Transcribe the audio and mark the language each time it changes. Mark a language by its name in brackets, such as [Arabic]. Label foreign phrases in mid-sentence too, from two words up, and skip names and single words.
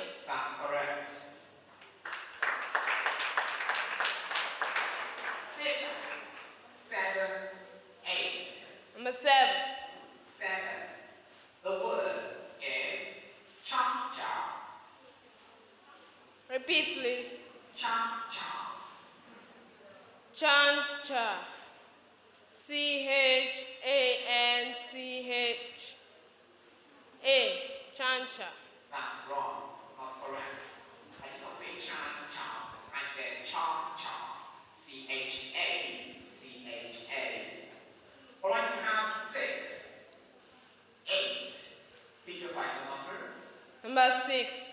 [English] That's correct. 6, 7, 8. Number 7. 7. The word is cha-cha. Repeat, please. Cha-cha. Chancha. Chancha. Chancha. That's wrong. Not correct. I did not say cha-cha. I said cha-cha. C-H-A-C-H-A. All right, you have 6, 8. Pick your final number. Number 6.